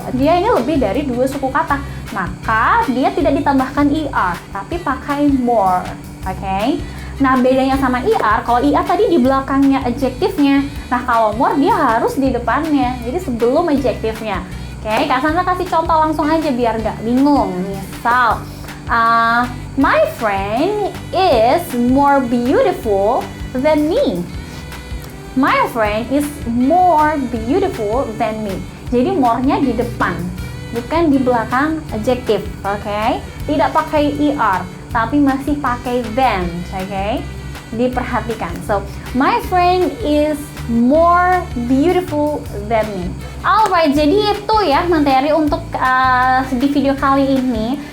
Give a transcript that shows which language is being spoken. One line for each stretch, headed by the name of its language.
Indonesian: Dia ini lebih dari dua suku kata. Maka dia tidak ditambahkan ER, tapi pakai more. Oke? Nah, bedanya sama ER, kalau ER tadi di belakangnya adjektifnya. Nah, kalau more dia harus di depannya. Jadi sebelum adjektifnya. Oke, Kak Sandra kasih contoh langsung aja biar nggak bingung.
English: Misal, my friend is more beautiful than me. My friend is more beautiful than me.
Indonesian: Jadi more-nya di depan, bukan di belakang adjektif. Oke? Tidak pakai ER, tapi masih pakai than. Oke? Diperhatikan.
English: So, my friend is more beautiful than me.
Indonesian: Alright, jadi itu ya materi untuk di video kali ini.